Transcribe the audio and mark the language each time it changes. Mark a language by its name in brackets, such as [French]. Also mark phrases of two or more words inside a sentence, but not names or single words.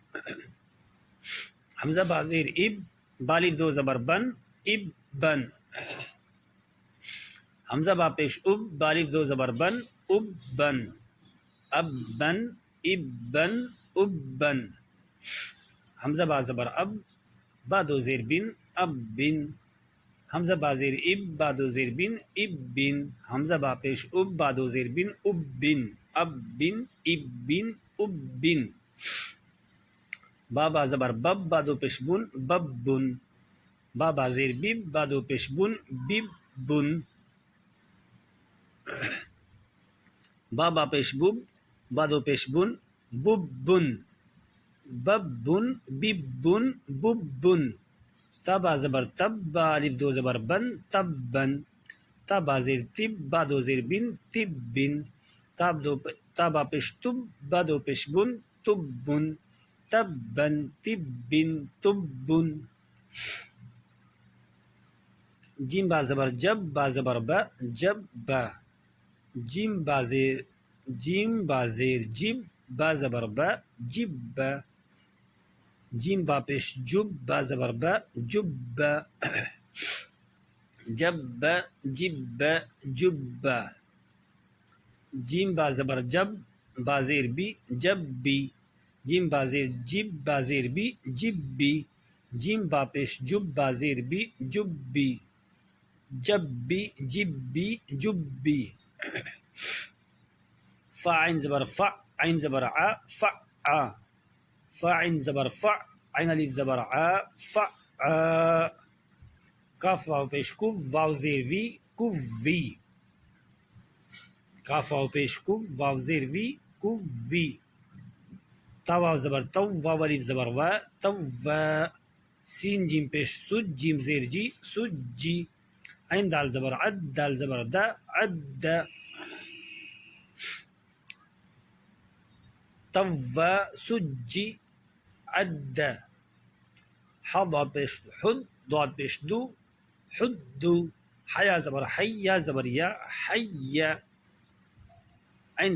[Urdu] حمزہ با زیر اب بالیف دو زبر بن اب بن حمزہ با پیش اب بالیف دو زبر بن اب بن اب بن اب بن اب بن حمزہ با زبر اب با دو زیر بن اب بن حمزہ با زیر اب با دو زیر بن اب بن حمزہ با پیش اب با دو زیر بن اب بن اب بن اب بن اب بن با با زبر بب با دو پیش بن بب بن با با زیر بب با دو پیش بن بب بن با با پیش بب با دو پیش بن بب بن بب بن بب بن بب بن تا با زبر تب با الف دو زبر بن تب بن تا با زیر تب با دو زیر بن تب بن تا با پیش تب با دو پیش بن تب بن تب بن تب بن تب بن جیم با زبر جب با زبر با جب با جیم با زیر جب با زبر با جب با جیم با پیش جب با زبر با جب با جب با جب با جب با جیم با زبر جب با زیر بی جب بی جیم با زیر جب با زیر بی جب بی جیم با پیش جب با زیر بی جب بی جب بی جب بی جب بی فا عین زبر فا عین زبر ع فا ع فا عین زبر فا عین الف زبر ع فا ع کاف واو پیش کف واو زیر وی کف وی کاف واو پیش کف واو زیر وی کف وی تا واو زبر تو واو الف زبر وا تو وا سین جیم پیش سج جیم زیر جی سج جی عین دال زبر عد دال زبر دا عد طوا سجی عد حا ضاد پیش حد ضاد پیش دو حد دو حیا زبر حی یا زبر یا حی عین